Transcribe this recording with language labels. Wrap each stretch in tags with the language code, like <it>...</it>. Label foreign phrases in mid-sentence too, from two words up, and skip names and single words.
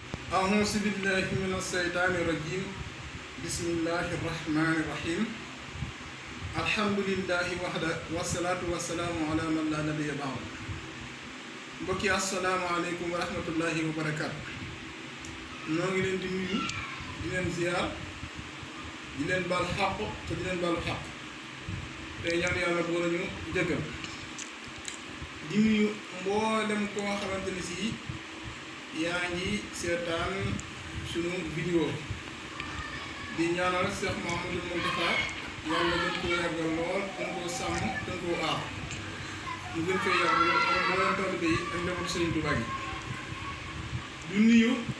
<ar>أعوذ بالله من الشيطان الرجيم بسم الله الرحمن الرحيم الحمد لله وحده والصلاة والسلام على من لا نبي بعده</ar> <wo>mbokk yi</wo> <ar>السلام عليكم و رحمة الله وبركاته</ar> <wo>ñoo ngi leen di nuyu di leen ziar di leen baal xàq te di leen baalu xàq tey ñaan yàlla boo nañu jëggal di nuyu mboolem koo xamante ni si yaa ngi seetaan sunu vidéo di ñaanal Cheikh Mouhamadou Mountakha yàlla gën koo yàggal lool gën koo sàmm gën koo aar ñu gën fee yàgg lool ak mboolem taalibe yi ak njabootu Serigne Touba gi du nuyu</wo>